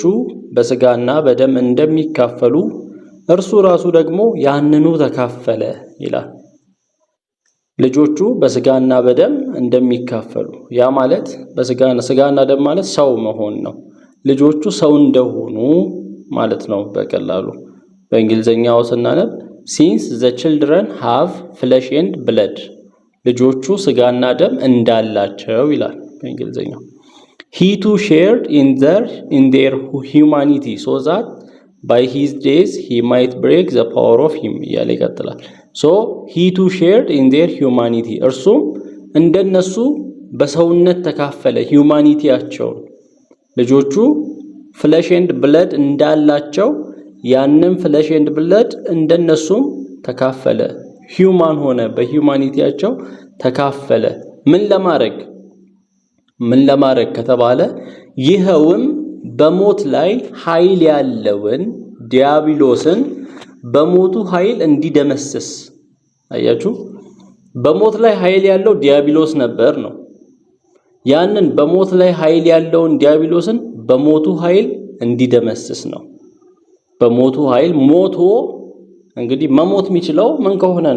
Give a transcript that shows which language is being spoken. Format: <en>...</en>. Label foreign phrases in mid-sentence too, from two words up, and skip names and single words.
<am>በስጋና በደም እንደሚካፈሉ እርሱ ራሱ ደግሞ ያንኑ ተካፈለ ይላል። ልጆቹ በስጋና በደም እንደሚካፈሉ ያ ማለት ስጋና ደም ማለት ሰው መሆን ነው። ልጆቹ ሰው እንደሆኑ ማለት ነው በቀላሉ። በእንግሊዘኛው ስናነብ</am> <en>since the children have flesh and blood</en> <am>ልጆቹ ስጋና ደም እንዳላቸው ይላል በእንግሊዘኛው።</am> <en>he too shared in their humanity so that by his death he might break the power of him</en> <am>እያለ ይቀጥላል።</am> <en>so he too shared in their humanity</en> <am>እርሱም እንደነሱ በሰውነት ተካፈለ ሂዩማኒቲያቸው። ልጆቹ</am> <en>flesh and blood</en> <am>እንዳላቸው ያንን</am> <en>flesh and blood</en> <am>እንደነሱም ተካፈለ፣ ሂዩማን ሆነ፣ በሂዩማኒቲያቸው ተካፈለ። ምን ለማድረግ ከተባለ ይኸውም በሞት ላይ ኃይል ያለውን ዲያብሎስን በሞቱ ኃይል እንዲደመስስ። አያችሁ፣ በሞት ላይ ኃይል ያለው ዲያብሎስ ነበር ነው። ያንን በሞት ላይ ኃይል ያለውን ዲያብሎስን በሞቱ ኃይል እንዲደመስስ ነው። በሞቱ ኃይል ሞቶ እንግዲህ መሞት የሚችለው ምን ከሆነ ነው?</am>